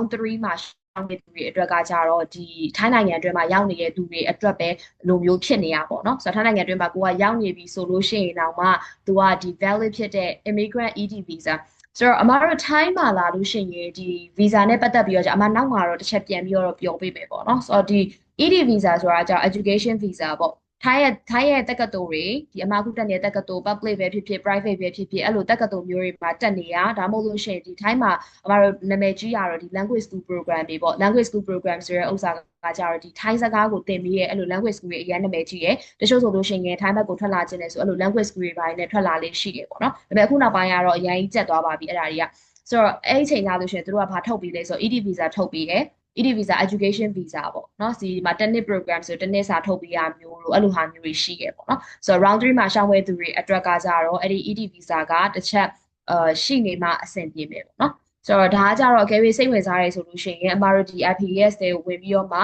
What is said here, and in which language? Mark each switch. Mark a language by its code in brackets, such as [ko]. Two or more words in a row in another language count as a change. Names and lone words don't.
[my] 3 မှာရှောင်းနေသူတွေအတွက်ကကြတော့ဒီထိုင်းနိုင်ငံအတွင်းမှာရောက်နေတဲ့သူတွေအတွက်ပဲလိုမျိုးဖြစ်နေရပေါ့နော်ဆိုတော့ထိုင်းနိုင်ငံအတွင်းမှာကိုကရောက်နေပြီဆိုလို့ရှိရင်တော့မှသူကဒီ valid ဖြစ်တဲ့ [en] immigrant ED visa [my] ဆိုတော့အမတို့ထိုင်းမှာလာလို့ရှိရင်ဒီ visa နဲ့ပတ်သက်ပြီးတော့အမနောက်မှာတော့တစ်ချက်ပြန်ပြီးတော့ပြောပေးမယ်ပေါ့နော်ဆိုတော့ဒီ [en] ED visa [my] ဆိုတာကြ [en] education visa [my] ပေါ့ထိုင်းရဲ့တက္ကသိုလ်တွေဒီအမခုတက်နေတဲ့တက္ကသိုလ် public ပဲဖြစ်ဖြစ် private ပဲဖြစ်ဖြစ်အဲ့လိုတက္ကသိုလ်မျိုးတွေမှာတက်နေရဒါမှမဟုတ်လို့ရှိရင်ဒီထိုင်းမှာအမတို့နာမည်ကြီးရတော့ဒီ [en] language school program [my] တွေပေါ့ [en] language school program [my] ဆိုရဲဥစ္စာကကြတော့ဒီထိုင်းစကားကိုသင်ပြီးရဲ့အဲ့လို [en] language school [my] တွေအရင်နာမည်ကြီးရဲ့တချို့ဆိုလို့ရှိရင်ထိုင်းဘက်ကိုထွက်လာခြင်းနဲ့ဆိုအဲ့လို [en] language school [my] တွေပိုင်းနဲ့ထွက်လာလေးရှိတယ်ပေါ့နော်ဒါပေမဲ့အခုနောက်ပိုင်းကတော့အရင်ကြီးကျက်သွားပါပြီအဲ့ဒါတွေကဆိုတော့အဲ့ဒီချိန်ကြလို့ရှိရင်တို့ကဘာထုတ်ပြီးလဲဆိုတော့ [en] ED visa [my] ထုတ်ပြီးရဲ့ [en] ED visa education visa [my] ပေါ့เนาะဒီမှာတစ်နှစ် program ဆိုတစ်နှစ်စာထုတ်ပေးရမျိုးလို့အဲ့လိုဟာမျိုးတွေရှိခဲ့ပေါ့เนาะဆိုတော့ round 3မှာရှောင်းဝဲသူတွေအတွက်ကကြတော့အဲ့ဒီ [en] ED visa [my] ကတစ်ချက်ရှိနေမှအဆင်ပြေမယ်ပေါ့เนาะဆိုတော့ဒါကကြတော့အကယ်၍စိတ်ဝင်စားရဲဆိုလို့ရှိရင်အမတို့ဒီ IPS တွေကိုဝင်ပြီးတော့မှ